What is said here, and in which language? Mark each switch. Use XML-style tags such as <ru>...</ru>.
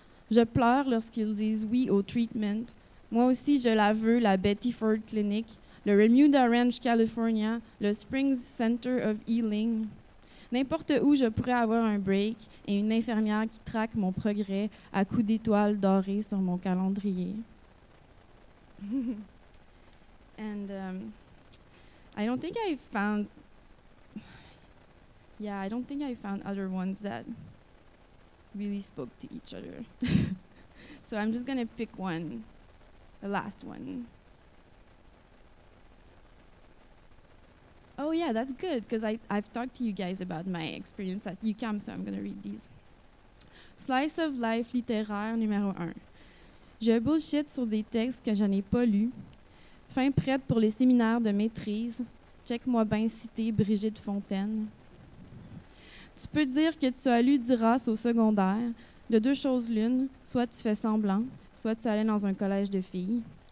<fr>Je pleure lorsqu'ils disent oui au treatment. Moi aussi, je la veux, la Betty Ford Clinic, le Remuda Ranch, California, le Springs Center of Healing. N'importe où, je pourrais avoir un break et une infirmière qui traque mon progrès à coups d'étoiles dorées sur mon calendrier.</fr> <en>And I don't think I found, yeah, I don't think I found other ones that really spoke to each other. So I'm just gonna pick one, the last one. Oh yeah, that's good, because I've talked to you guys about my experience at UQAM, so I'm gonna read these.</en> <fr>Slice of life littéraire numéro 1. Je bullshit sur des textes que je n'ai pas lus. Fin prête pour les séminaires de maîtrise. Check-moi bien citer Brigitte Fontaine. Tu peux dire que tu as lu Duras au secondaire. De deux choses l'une, soit tu fais semblant, soit tu allais dans un collège de filles.</fr>